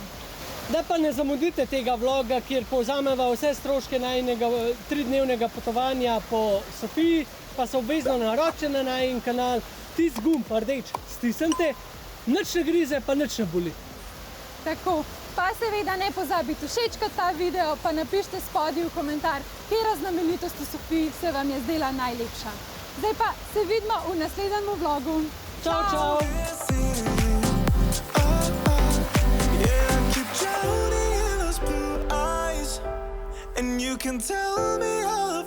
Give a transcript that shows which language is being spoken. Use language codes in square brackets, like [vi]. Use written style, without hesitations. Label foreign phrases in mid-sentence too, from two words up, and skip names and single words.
[sl] Da pa ne zamudite tega vloga, kjer povzameva vse stroške najinega 3-dnevnega potovanja po Sofiji, pa so obvezno naročite na najin kanal, tisti gumb rdeč stisnite, nič ne grize, pa nič ne boli. Tako, pa seveda ne pozabite všečkati ta video, pa napišite spodaj v komentar, katera znamenitost v Sofiji se vam je zdela najlepša. Zdaj pa se vidimo v naslednjem vlogu. Čau! [en] Yeah, I keep drowning in those blue eyes, and you can tell me how